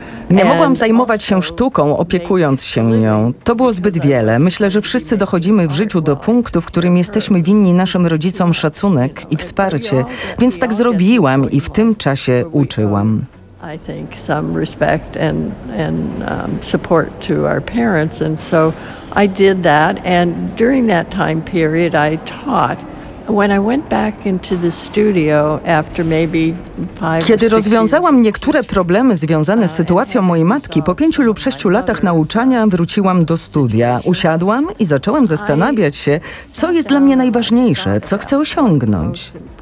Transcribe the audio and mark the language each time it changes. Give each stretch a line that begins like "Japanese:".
Polish: Nie mogłam zajmować się sztuką, opiekując się nią. To było zbyt wiele. Myślę, że wszyscy dochodzimy w życiu do punktu, w którym jesteśmy winni naszym rodzicom szacunek i wsparcie. Więc tak zrobiłam i w tym czasie uczyłam.
English: I think some respect and support to our parents, and so I did that, and during that time period I taught When I went back into the studio after maybe five,
Polish: kiedy rozwiązałam niektóre problemy związane z sytuacją mojej matki, po 5 lub 6 latach nauczania wróciłam do studia. Usiadłam i zaczęłam zastanawiać się, co jest dla mnie najważniejsze, co chcę osiągnąć.